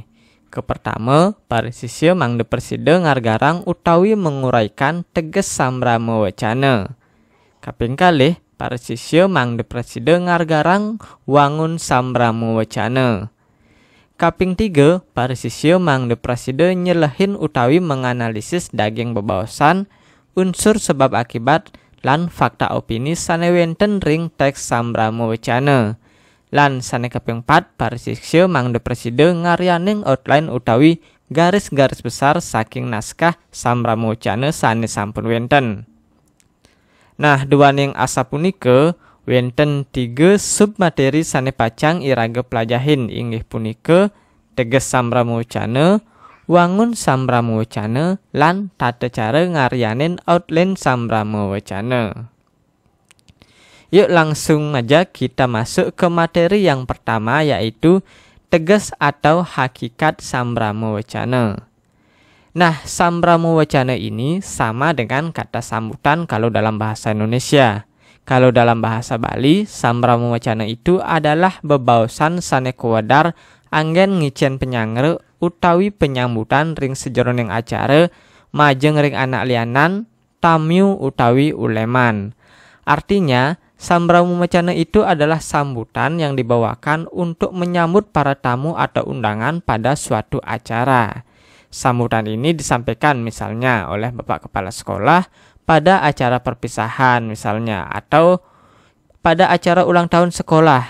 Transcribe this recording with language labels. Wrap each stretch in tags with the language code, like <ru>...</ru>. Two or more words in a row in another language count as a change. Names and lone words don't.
<ban>Kepertama, parisisir mangde persida ngargarang utawi menguraikan teges sambrama wacana. Kaping kalih, parisisir mangde persida ngargarang wangun sambrama wacana. Kaping 3, parisisir mangde presida nyelehin</ban> <id>utawi menganalisis daging bebaosan,</id> <ban>unsur sebab akibat, lan fakta opini sane wenten ring teks sambrama wacana. Lan sane kaping 4, parisisir mangde presida ngaryaning outline utawi garis-garis besar saking naskah sambrama wacana sane sampun wenten. Nah, duaning asa punika wenten 3 submateri sane pacang iraga pelajahin inggih punika teges sambrama wacana, wangun sambrama wacana, lan tata cara ngaryanin outline sambrama wacana.</ban> <id>Yuk langsung aja kita masuk ke materi yang pertama, yaitu</id> <ban>teges atau hakikat sambrama wacana.</ban> <id>Nah, sambrama wacana ini sama dengan kata sambutan kalau dalam bahasa Indonesia.</id> <ban>Kalau dalam bahasa Bali, sambrama wacana itu adalah bebaosan sane kuwadar anggen ngicen penyangre utawi penyambutan ring sejeroning acara majeng ring anak lianan, tamu utawi uleman.</ban> <id>Artinya, sambrama wacana itu adalah sambutan yang dibawakan untuk menyambut para tamu atau undangan pada suatu acara. Sambutan ini disampaikan misalnya oleh Bapak Kepala Sekolah pada acara perpisahan misalnya, atau pada acara ulang tahun sekolah.</id>